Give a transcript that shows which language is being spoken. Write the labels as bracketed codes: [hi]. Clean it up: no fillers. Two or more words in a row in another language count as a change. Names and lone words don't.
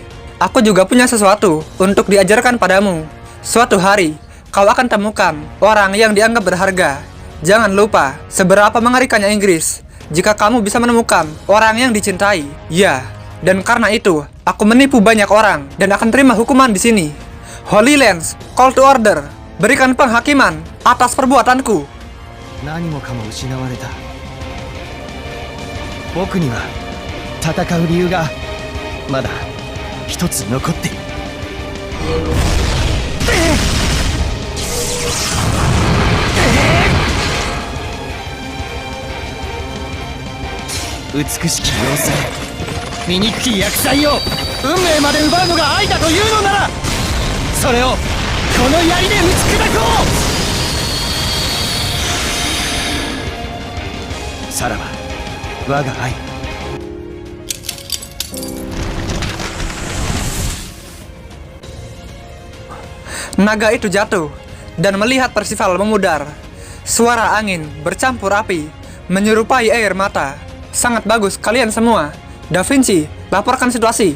[id] Aku juga punya sesuatu untuk diajarkan padamu. Suatu hari, kau akan temukan orang yang dianggap berharga. Jangan lupa, seberapa mengerikannya Inggris. Jika kamu bisa menemukan orang yang dicintai. Ya, dan karena itu, aku menipu banyak orang dan akan terima hukuman di sini. [en] Holy Lance, call to order. [id] Berikan penghakiman atas perbuatanku. [ja] 何もかも失われた。僕には戦う理由がまだ一つ残っている。美しき要塞、醜き厄災を運命まで奪うのが愛だというのなら、それをこの槍で打ち砕こう。さらば我が愛。 [id] Naga itu jatuh dan melihat Percival memudar. Suara angin bercampur api menyerupai air mata. Sangat bagus kalian semua. Da Vinci, laporkan situasi.